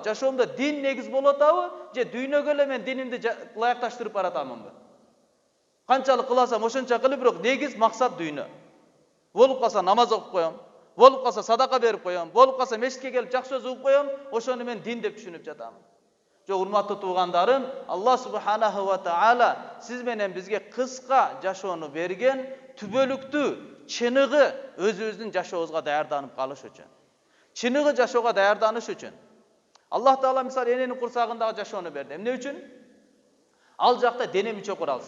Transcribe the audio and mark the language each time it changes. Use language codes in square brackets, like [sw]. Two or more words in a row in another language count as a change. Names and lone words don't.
[ky] Жашоомдо дин негиз болуп атабы, же дүйнөгө эле мен динимди ылайыкташтырып баратамынбы? Канчалык кыласам ошонча кылып, бирок негиз максат дүйнө. Болуп калса намаз окуп коем, болуп калса садака берип коем, болуп калса мешитке келип жакшы сөз угуп коем, ошону мен дин деп түшүнүп жатамын. Жок, урматтуу туугандарым, [ar] الله سبحانه وتعالى [ky] сиз менен бизге кыска жашоону берген, түбөлүктүү, чыныгы өзүбүздүн жашообузга даярданып калыш үчүн. Чыныгы жашоого даярданыш үчүн. Аллах таала мисалы эненин курсагындагы жашоону берди. Эмне үчүн? Ал жакта дене мүчө куралсын.